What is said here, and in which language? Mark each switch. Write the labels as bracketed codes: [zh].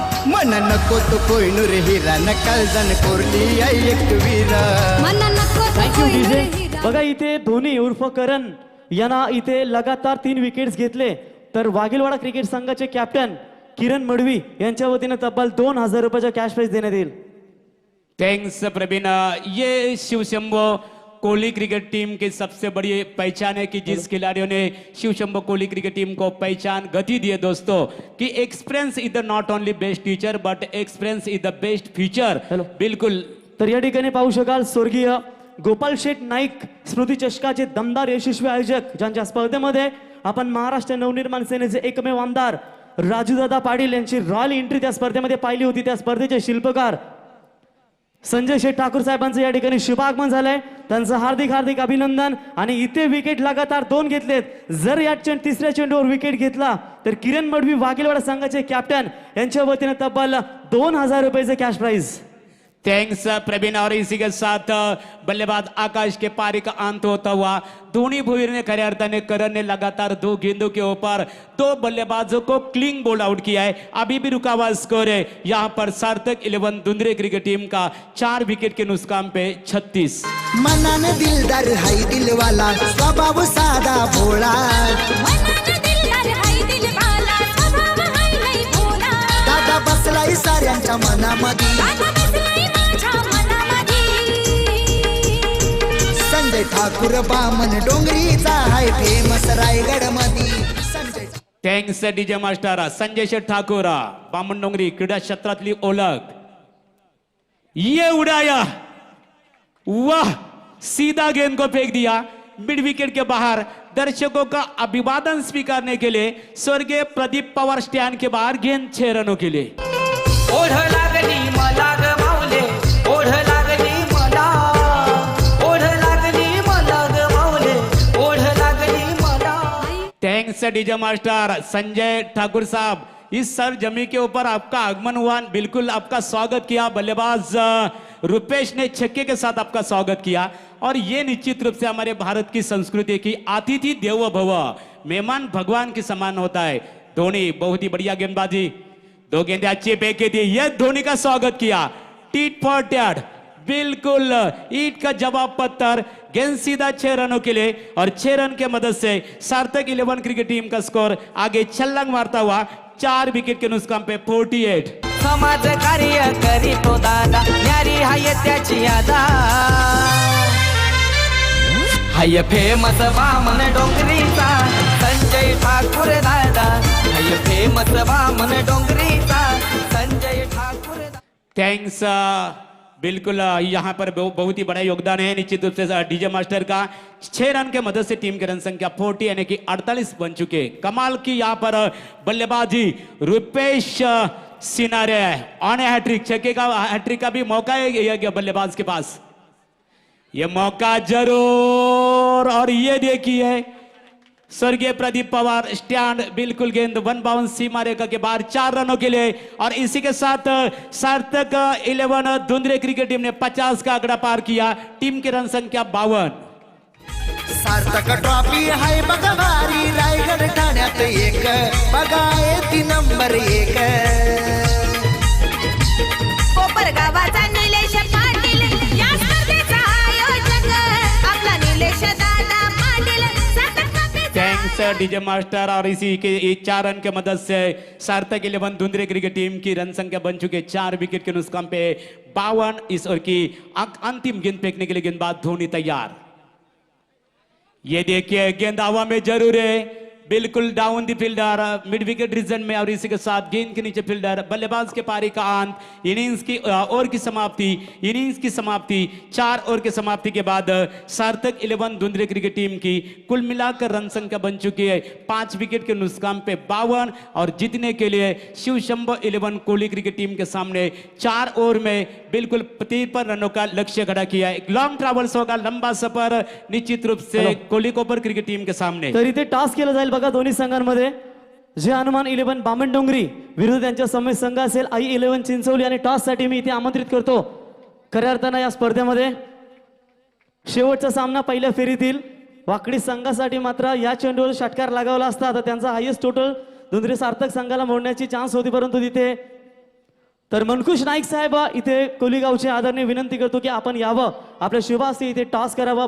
[mr] मन नको तो कोहिनूर हिरा नकाल जण कोरली आई एकवीरा. मना नको तो [en] thank you [mr] कोहिनूर [en] DJ. [mr] हिरा. बघा इथे धोनी उर्फ करण यांना इथे लगातार 3 विकेट्स घेतले. तर वाघेलवाडा क्रिकेट संघाचे कॅप्टन किरण मडवी यांच्या वतीनं तब्बल 2,000 रुपयाचा कॅश प्राइज देण्यात येईल. [en] Thanks Praveen. [hi] ये शिवशंभो कोहली क्रिकेट टीम की सबसे बड़ी पहचान है कि जिस खिलाड़ियों ने शिवशंभो कोहली क्रिकेट टीम को पहचान गति दी है दोस्तों, कि [en] Experience is the not only best teacher but experience is the best future. Hello. [mr] बिल्कुल. तर या ठिकाणी पाहू शकाल स्वर्गीय गोपाल शेठ नाईक स्मृती चषकाचे दमदार यशस्वी आयोजक, ज्यांच्या स्पर्धेमध्ये आपण महाराष्ट्र नवनिर्माण सेनेचे एकमेव आमदार राजूदादा पाटील यांची रॉयल एंट्री त्या स्पर्धेमध्ये पाहिली होती. त्या स्पर्धेचे शिल्पकार संजय शेठ ठाकूर साहेबांचं या ठिकाणी शुभागमन झालंय. त्यांचं हार्दिक हार्दिक अभिनंदन. आणि इथे विकेट लगातार 2 घेतलेत. जर या तिसऱ्या चेंडूवर विकेट घेतला तर किरण मडवी वाघेलवाडा संघाचे कॅप्टन यांच्या वतीने तब्बल 2,000 रुपयाचे कॅश प्राइज. [en] Thanks Praveen. [hi] और इसी के साथ बल्लेबाज आकाश के पारी का अंत होता हुआ. धोनी भुवीर ने खरे अर्थाने करण ने लगातार 2 गेंदों के ऊपर 2 बल्लेबाजों को क्लीन बोल्ड आउट किया है. अभी भी रुका हुआ स्कोर है यहाँ पर सार्थक 11 धुंधरे क्रिकेट टीम का 4 विकेट के नुकसान पे 36. [mr] मनाने दिलदार हाय दिलवाला स्वभाव साधा भोळा. मनाने दिलदार हाय दिलवाला, स्वभाव हाय लय भोला. दादा बसलाय साऱ्यांच्या मनामध्ये. दादा बसलाय माझ्या मनामध्ये. संजय ठाकूर बामन डोंगरीचा हाय फेमस रायगड मध्ये. Sanjay [en] Thanks DJ master. [mr] Sanjay शेठ ठाकूर बामन डोंगरी क्रीडा क्षेत्रातली ओळख. [hi] ये उड़ाया, वाह, सीधा गेंद को फेंक दिया मिड विकेट के बाहर. दर्शकों का अभिवादन स्वीकारने के लिए स्वर्गीय प्रदीप पवार स्टैंड के बाहर गेंद 6 रनों के लिए. [mr] ओढ लागली मला ग माऊले, ओढ लागली मला, ओढ लागली मला ग माऊले, ओढ लागली मला. [en] Thanks DJ master. [hi] Sanjay Thakur साहब, इस सरजमी के ऊपर आपका आगमन हुआ, बिल्कुल आपका स्वागत किया. बल्लेबाज रुपेश ने छक्के के साथ आपका स्वागत किया. और ये निश्चित रूप से हमारे भारत की संस्कृति की अतिथि देवो भव, मेहमान भगवान के समान होता है. धोनी बहुत ही बढ़िया गेंदबाजी, 2 गेंदें अच्छी फेंक के दी. यह धोनी का स्वागत किया. [en] tit for tat, [hi] बिल्कुल ईट का जवाब पत्थर. गेंद सीधा 6 रनों के लिए. और 6 रन के मदद से सार्थक 11 क्रिकेट टीम का स्कोर आगे छलांग मारता हुआ 4 विकेट के नुकसान पे 48. [mr] समाज कार्य करीतो दादा, न्यारी हाय त्याची यादा. हाय फेमस वामन डोंगरीचा संजय ठाकूर दादा, हाय फेमस वामन डोंगरीचा संजय ठाकूर दादा. [en] Thanks. [hi] बिल्कुल यहाँ पर बहुत ही बड़ा योगदान है निश्चित रूप से डीजे मास्टर का. 6 रन के मदद से टीम की रन संख्या 40 यानी कि 48 बन चुके. कमाल की यहाँ पर बल्लेबाजी रुपेश सिनारे ऑन हैट्रिक. छक्के का हैट्रिक का भी मौका है बल्लेबाज के पास. ये मौका जरूर. और ये देखिए स्वर्गीय प्रदीप पवार स्टैंड, बिल्कुल गेंद 1 बाउंस सीमा रेखा के बाहर 4 रनों के लिए. और इसी के साथ सार्थक 11 धुंधरे क्रिकेट टीम ने 50 का आंकड़ा पार किया. टीम की रन संख्या 52. [mr] सार्थक ट्रॉफी हाय बघा भारी रायगड ठाण्यात एक. बघा येती नंबर 1. कोपर गावाचा निलेश पाटील या स्पर्धेचा आयोजक आपला Nilesh Dada Patil. [en] Thanks DJ master. [hi] और इसी के 4 रन के मदद से सार्थक 11 धुंधरे क्रिकेट टीम की रन संख्या बन चुके 4 विकेट के नुकसान पे 52. इस ओवर की अंतिम गेंद फेंकने के लिए गेंदबाज धोनी तैयार. ये देखिए गेंद हवा में जरूर है. बिल्कुल down the fielder mid wicket reason में, और इसी के साथ गेंद के नीचे फील्डर, बल्लेबाज के पारी का अंत, इनिंग्स की ओवर की समाप्ति, इनिंग्स की समाप्ति, 4 ओवर की समाप्ति के बाद सार्थक 11 धुंधले क्रिकेट टीम की कुल मिलाकर रन संख्या बन चुकी है 5 विकेट के नुकसान पे 52, और जीतने के लिए शिव शंभो 11 कोहली क्रिकेट टीम के सामने 4 ओवर में बिल्कुल 53 रनों का लक्ष्य खड़ा किया है। [en] long travels [hi] होगा, लंबा सफर निश्चित रूप से कोहली कोपर क्रिकेट टीम के सामने। [mr] तर इथे टास्क केलं जाईल बघा दोन्ही संघांमध्ये। जे हनुमान 11 बामणडोंगरी विरुद्ध त्यांच्या समोर संघ असेल आई 11 चिंचवली, आणि टॉस साठी मी इथे आमंत्रित करतो खऱ्या अर्थानं या स्पर्धेमध्ये शेवटचा सामना पहिल्या फेरीतील वाकडी संघासाठी मात्र या चेंडूवर षटकार लगावला असता तर त्यांचा हायेस्ट टोटल धुंद्रे सार्थक संघाला मोडण्याची चान्स होती, परंतु तिथे तर मनकुश नाईक साहेब इथे कोलीगावचे आदरणीय विनंती करतो की आपण यावं, आपल्या शुभास्ते इथे टॉस करावं।